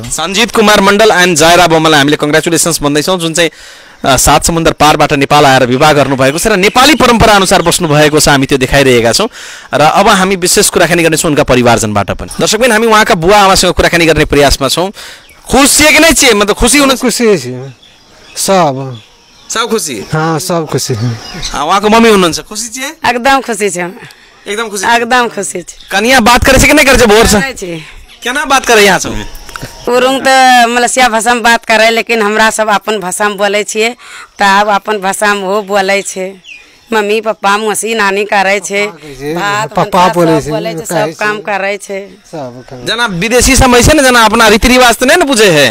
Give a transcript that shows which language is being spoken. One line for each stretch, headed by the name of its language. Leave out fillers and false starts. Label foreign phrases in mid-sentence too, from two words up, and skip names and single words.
Nepali: एन्ड जायरा बोमालाई हामीले कङ्ग्रेचुलेसन्स भन्दैछौँ जुन चाहिँ 7 समुद्र पारबाट नेपाल आएर विवाह गर्नुभएको छ र नेपाली परम्परा अनुसार बस्नु भएको छ हामी त्यो देखाइरहेका छौँ र अब हामी विशेष कुराकानी गर्नेछौँ उनका परिवारजनबाट पनि दर्शकबिन हामी उहाँका बुवा आमासँग कुराकानी गर्ने प्रयासमा छौँ
Maithili: खुसी कि नै छिए
Nepali: मतलब खुसी हुनु खुसी
Maithili: सब खुसी हाँ सब खुसी
Nepali: उहाँको मम्मी हुनुहुन्छ
Maithili: खुसी छिए एकदम खुशी छे एकदम खुशी छे कनिया बात करे कि नहीं करे भोर से केना बात करे यहाँ सब उरुंग तो मलेशिया भाषा में बात करे लेकिन हमरा सब अपन भाषा में बोले छिए तब अपन भाषा में वो बोले छे मम्मी पापा मौसी नानी करे छे पापा बोले छे सब काम करे छे जना विदेशी समय से ना जना अपना रीति रिवाज तो नहीं बुझे है